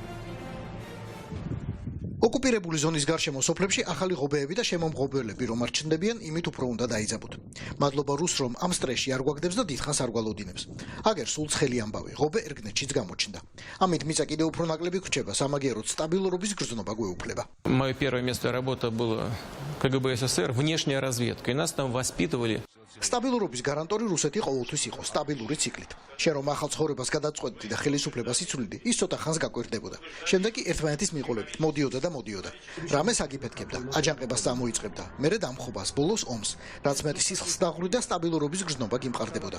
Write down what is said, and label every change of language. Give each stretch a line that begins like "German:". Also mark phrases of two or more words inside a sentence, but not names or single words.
Georgian: ოკუპირებული ზონის გარშემო სოფლებში ახალი ღობეები და შემომღობველები რომ არ ჩნდებიან, იმით უფრო უნდა დაიძაბოთ. მადლობა რუსს, რომ ამ სტრესში არ გვაგდებს და დიდხანს არ გვალოდინებს. აგერ სულ ცხელი ამბავი, ღობე ერგნეთშიც გამოჩნდა. ამით მიწა კიდევ უფრო ნაკლები ხრჩება, სამაგიეროდ სტაბილურობის გრძნობა გვეუფლება.
Russian: Мое первое место работы было КГБ СССР, внешняя разведка, и нас там воспитывали.
Georgian: სტაბილურობის გარანტორი რუსეთი ყოველთვის იყო სტაბილური ციკლით. შენ რომ ახალ ცხოვრებას გადაწყვეტდი და ხელისუფლებას იცვლიდი, ის ცოტა ხანს გაკვირდებოდა. შემდეგ კი ერთმანეთის მიყოლებით მოდიოდა და მოდიოდა. რამეს აგიფეთქებდა, აჯანყებას წამოიწყებდა, მერე დამხობას, ბოლოს ომს, რაც მეტი სისხლს დაღვრიდა სტაბილურობის გრძნობა გიმყარდებოდა.